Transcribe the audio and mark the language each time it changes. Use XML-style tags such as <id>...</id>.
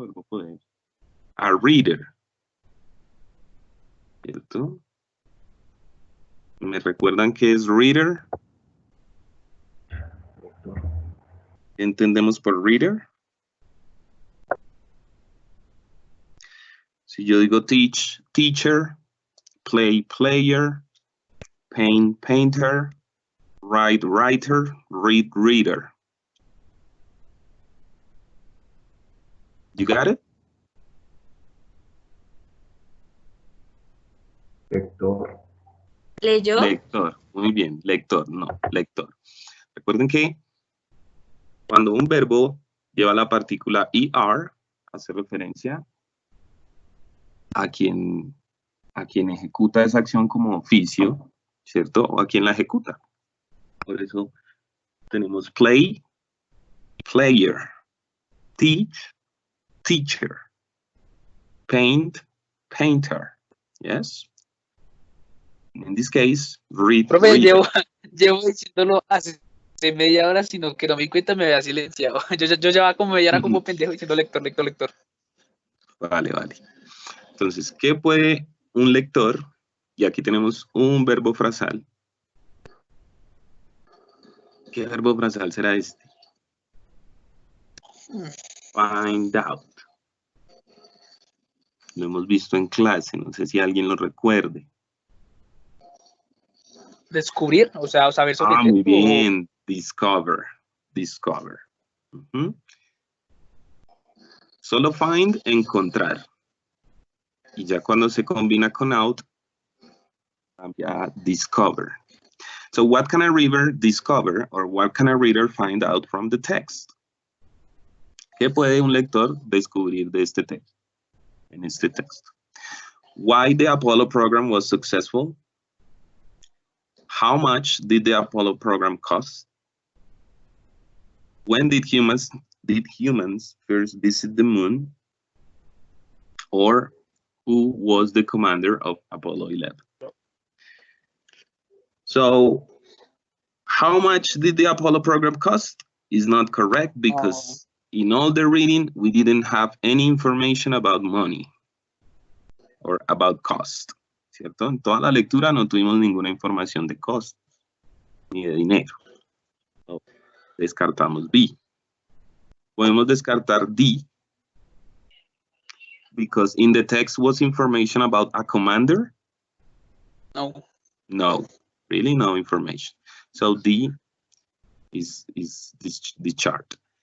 <es>Verbo poder, a reader, ¿cierto? ¿Me recuerdan qué es reader? ¿Qué entendemos por reader? Si yo digo</es> <en>teach, teacher, play, player, paint, painter, write, writer, read, reader. You got it?</en> <es>Lector. ¿Leyó? Lector, muy bien, lector, no, lector. Recuerden que cuando un verbo lleva la partícula ER, hace referencia a quien ejecuta esa acción como oficio, ¿cierto? O a quien la ejecuta. Por eso tenemos</es> <en>play, player, teach, teacher, paint, painter. Yes? In this case, read,</en> <es>Profe,</es> <en>reader.</en> <es>llevo diciéndolo hace media hora, sino que no me di cuenta, me había silenciado. Yo llevaba como media hora como pendejo diciendo lector, lector, lector. Vale, vale. Entonces, ¿qué puede un lector? Y aquí tenemos un verbo frasal. ¿Qué verbo frasal será este?</es> <en>Find out.</en> <es>Lo hemos visto en clase, no sé si alguien lo recuerde. Descubrir, o sea, saber sobre Muy esto, bien.</es> <en>Discover. Discover. Ujú.</en> <es>Solo find, encontrar. Y ya cuando se combina con out, cambia a discover.</es> <en>So what can a reader discover or what can a reader find out from the text?</en> <es>¿Qué puede un lector descubrir de este texto? En este texto.</es> <en>Why the Apollo program was successful? How much did the Apollo program cost? When did humans first visit the moon? Or who was the commander of Apollo 11? So, how much did the Apollo program cost? Is not correct because in all the reading, we didn't have any information about money or about cost,</en> <es>¿cierto? En toda la lectura no tuvimos ninguna información de cost ni de dinero.</es> <en>So,</en> <es>descartamos B. Podemos descartar D</es> <en>because in the text was information about a commander?</en> <es>No.</es> <en>No, really no information. So D is the chart.</en>